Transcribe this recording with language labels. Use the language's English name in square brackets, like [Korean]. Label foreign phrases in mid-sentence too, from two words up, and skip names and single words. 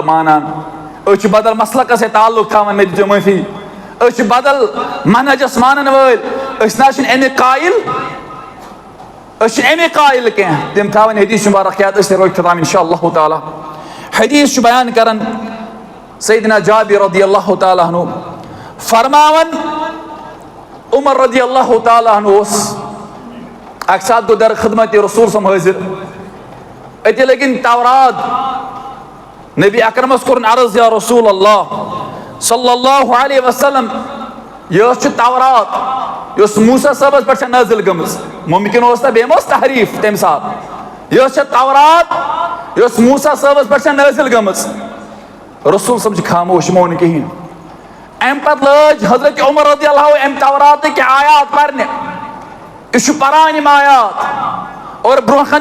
[Kashmiri] مانان أسۍ چھِ بدل مسلکس سۭتۍ تعلق تھاوان مےٚ دِژیو معٲفی أسۍ چھِ بدل منہجس مانن وٲلۍ أسۍ نہ حظ چھِنہٕ اَمِکۍ قٲیِل أسۍ چھِنہٕ اَمِکۍ قٲیِل کینٛہہ تِم تھاوان حدیث مُبارک یاد أسۍ روزِ تام [Arabic] انشاء اللہ تعالیٰ [Kashmiri] حدیث چھُ بیان کران سیدنا جابر [Arabic] رضی اللہ تعالیٰ عنہ [Kashmiri] فرماوان عمر [Arabic] رضی اللہ تعالیٰ عنہ [Kashmiri] اوس اکہِ ساتہٕ گوٚو در خدمت رسول صٲب حٲضر أتی لٔگِن تورات نبی اکرمس کوٚرُن عرض [Arabic] یا رسول اللہ صلی اللہ علیہ وسلم [Kashmiri] یہِ ٲس چھِ تورات یۄس موسیٰ صٲبس پٮ۪ٹھ چھےٚ نٲزِل گٔمٕژ مُمکِن اوس نہ بیٚیہِ ما اوس تحریٖف تمہِ ساتہٕ یہِ ٲس چھےٚ تورات یۄس موسیٰ صٲبس پٮ۪ٹھ چھےٚ نٲزِل گٔمٕژ رسول صٲب چھِ خاموش یِمو نہٕ کِہیٖنۍ اَمہِ پتہٕ لٲج حضرت عمر [Arabic] رضی اللہ [Kashmiri] اَمہِ توراتٕکۍ آیات پرنہِ یہِ چھُ پران یِم آیات اور برونٛہہ کَنہِ